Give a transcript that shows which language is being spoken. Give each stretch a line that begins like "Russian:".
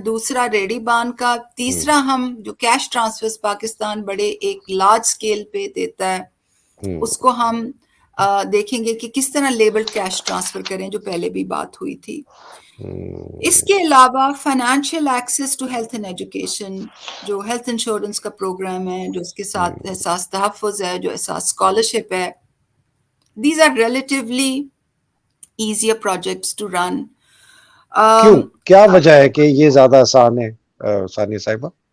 Urdu: دوسرا ریڑی بان کا. تیسرا ہم جو کیش ٹرانسفر پاکستان بڑے ایک لارج اسکیل پہ دیتا ہے, اس کو ہم دیکھیں گے کہ کس طرح لیبلڈ کیش ٹرانسفر کریں, جو پہلے بھی بات ہوئی تھی. اس کے علاوہ financial access to health and education, جو ہیلتھ انشورنس کا پروگرام ہے, جو اس کے ساتھ احساس تحفظ ہے, جو احساس اسکالرشپ ہے.
English: These are relatively easier projects to run.
Urdu: کیوں, کیا وجہ ہے کہ یہ زیادہ آسان ہے ثانیہ صاحبہ؟